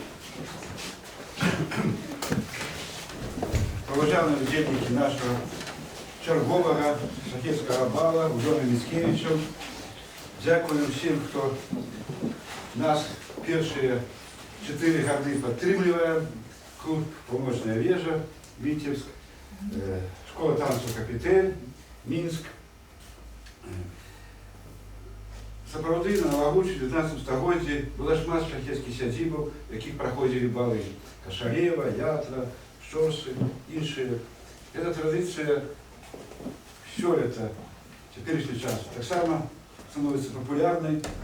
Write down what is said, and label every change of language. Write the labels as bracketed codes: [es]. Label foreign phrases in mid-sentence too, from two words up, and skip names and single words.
[uk] Поважані учасники нашого чергового шляхетського бала Адама Мицкевича. Дякую всім, хто нас перші 4 роки підтримує. Клуб «Помощная вежа», Витебск, школа танцю «Капітель», Мінськ. [be] Сапраўды на Лагучы 19 стагоддзі была шмат шляхецкіх сядзібаў, в якіх праходзілі балы Кашалева, Ятра, Шчорсы, іншыя. Эта традыцыя сёлета, цяперашні час, таксама становіцца папулярнай.